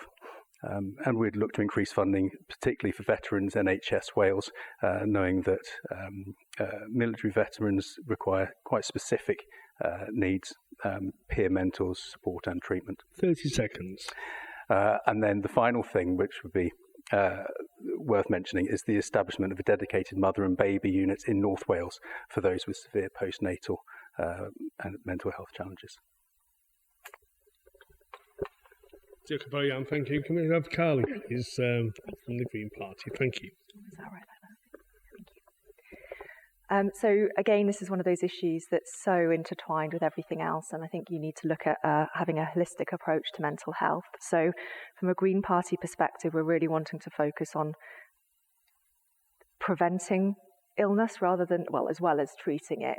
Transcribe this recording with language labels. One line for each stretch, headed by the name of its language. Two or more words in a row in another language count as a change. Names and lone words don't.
English: And we'd look to increase funding, particularly for veterans NHS Wales, knowing that military veterans require quite specific needs, peer mentors, support and treatment. 30 seconds. And then the final thing, which would be worth mentioning, is the establishment of a dedicated mother and baby unit in North Wales for those with severe postnatal and mental health challenges.
Welsh: Diolch yn fawr iawn,
English: thank you. Can we have Carley, please, from the Green Party? Thank you. Is that right? Thank you. So again, this is one of those issues that's so intertwined with everything else, and I think you need to look at having a holistic approach to mental health. So from a Green Party perspective, we're really wanting to focus on preventing illness rather than, well, as well as treating it.